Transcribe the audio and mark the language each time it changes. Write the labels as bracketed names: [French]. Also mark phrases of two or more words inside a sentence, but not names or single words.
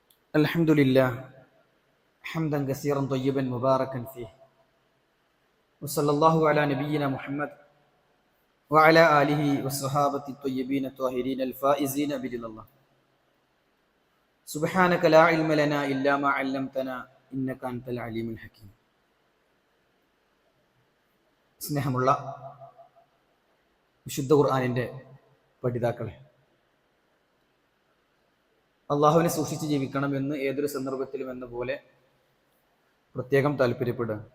[Arabic] الحمد لله حمدا كثيرا طيبا مباركا فيه وصلى الله على نبينا محمد وعلى آله والصحابة الطيبين الطاهرين الفائزين برضا الله سبحانك لا علم لنا إلا ما علمتنا إنك أنت العليم الحكيم. [Malayalam] സ്നേഹമുള്ള വിശുദ്ധ ഖുർആനിൻ്റെ പഠിതാക്കളെ, അള്ളാഹുവിനെ സൂക്ഷിച്ച് ജീവിക്കണമെന്ന് ഏതൊരു സന്ദർഭത്തിലും എന്ന പോലെ പ്രത്യേകം താല്പര്യപ്പെടുക.